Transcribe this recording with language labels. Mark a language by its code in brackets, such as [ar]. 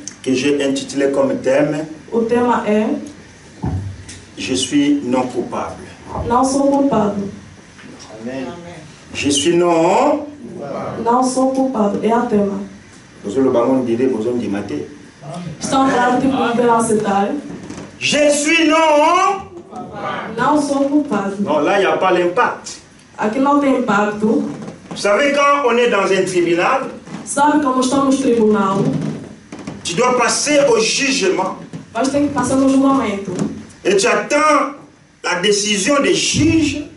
[fr] que j'ai intitulé comme thème [pt] O tema é [fr] « Je suis non coupable [pt] Não sou culpado. ». [fr] Je suis non. [pt] Não sou culpado. É a tema. [fr] Vous le baron dirait, vous me dites maté. [pt] Estão a falar tipo de velocidade. [fr] Je suis non. [pt] Não sou culpado. [fr] Non, là, il n'y a pas l'impact. [pt] Aqui não tem impacto. [fr] Vous savez, quand on est dans un tribunal, [pt] Sabe como estamos no tribunal? [fr] Tu dois passer au jugement. [pt] Vais ter que passar no julgamento. [fr] Et tu attends la décision des juges